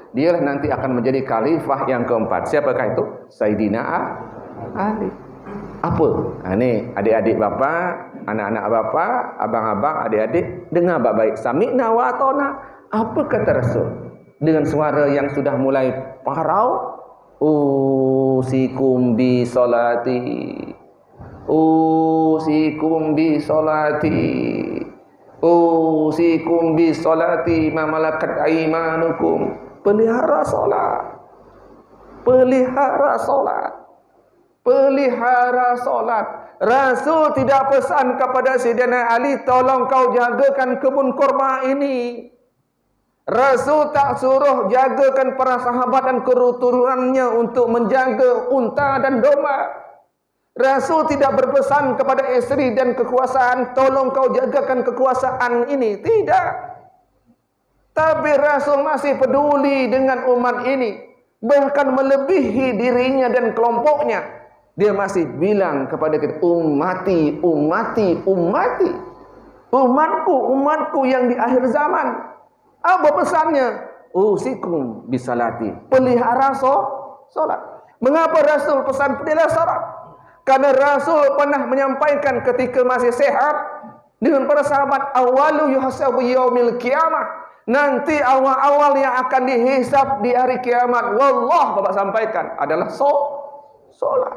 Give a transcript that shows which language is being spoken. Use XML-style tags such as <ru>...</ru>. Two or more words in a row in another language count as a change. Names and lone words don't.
<id>Dialah nanti akan menjadi khalifah yang keempat. Siapakah itu? Sayyidina Ali. Apa? Ini adik-adik bapa, anak-anak bapa, abang-abang, adik-adik, dengar baik-baik.</id> <ar>سمعنا وأطعنا.</ar> <id>Apa kata Rasul? Dengan suara yang sudah mulai parau.</id> <ar>أوصيكم بالصلاة. أوصيكم بالصلاة. أوصيكم بالصلاة ما ملكت أيمانكم.</ar> <id>Pelihara solat. Pelihara solat. Pelihara solat. Rasul tidak pesan kepada Sayyidina Ali, tolong kau jagakan kebun kurma ini. Rasul tak suruh jagakan para sahabat dan keturunannya untuk menjaga unta dan domba. Rasul tidak berpesan kepada istri dan kekuasaan, tolong kau jagakan kekuasaan ini. Tidak. Tapi Rasul masih peduli dengan umat ini. Bahkan melebihi dirinya dan kelompoknya. Dia masih bilang kepada kita,</id> <ar>أمتي، أمتي، أمتي.</ar> <id>Umatku, umatku yang di akhir zaman. Apa pesannya?</id> <ar>أوصيكم بالصلاة.</ar> <id>Pelihara solat. Mengapa Rasul pesan pelihara solat? Karena Rasul pernah menyampaikan ketika masih sehat dengan para sahabat,</id> <ar>أول يحاسب يوم القيامة.</ar> <id>Nanti awal-awal yang akan dihisab di hari kiamat, wallah, Bapak sampaikan, adalah solat.</id>